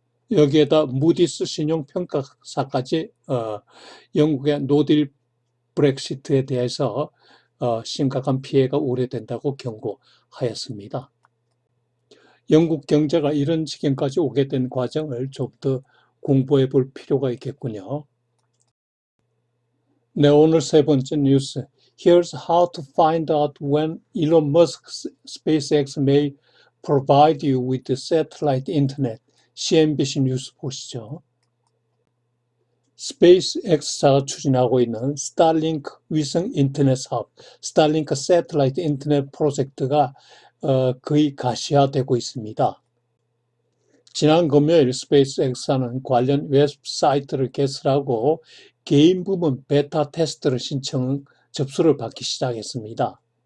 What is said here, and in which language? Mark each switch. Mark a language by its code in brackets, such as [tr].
[ko] 여기에다 무디스 신용평가사까지 영국의 노딜 브렉시트에 대해서 심각한 피해가 우려된다고 경고하였습니다. 영국 경제가 이런 지경까지 오게 된 과정을 좀 더 공부해 볼 필요가 있겠군요. 네, 오늘 세 번째 뉴스. [en] Here's how to find out when Elon Musk's SpaceX may provide you with satellite internet. [ko] CNBC 뉴스 보시죠. 스페이스X사가 추진하고 있는 스타링크 위성 인터넷 사업, 스타링크 새틀라이트 인터넷 프로젝트가 거의 가시화되고 있습니다. 지난 금요일 스페이스X사는 관련 웹사이트를 개설하고 개인 부문 베타 테스트를 접수를 받기 시작했습니다.